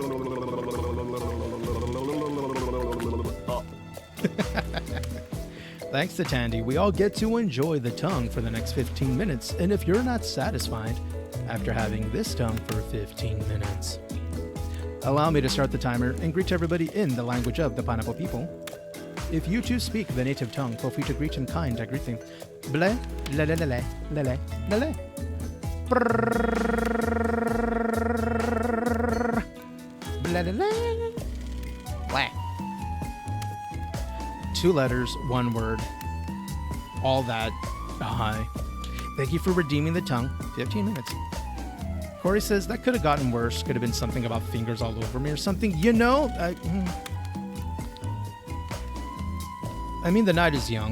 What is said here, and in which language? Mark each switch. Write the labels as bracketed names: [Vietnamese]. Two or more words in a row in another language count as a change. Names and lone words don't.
[English] Thanks to Tandy, we all get to enjoy the tongue for the next 15 minutes, and if you're not satisfied after having this tongue for 15 minutes, allow me to start the timer and greet everybody in the language of the pineapple people. If you too speak the native tongue, feel free to greet in kind. I greet them. Ble, le, le, le, le, le, le, le, le. Ble, le, le. Blah. 2 letters, 1 word. All that. Hi. Thank you for redeeming the tongue. 15 minutes. Corey says, that could have gotten worse. Could have been something about fingers all over me or something. I mean, the night is young.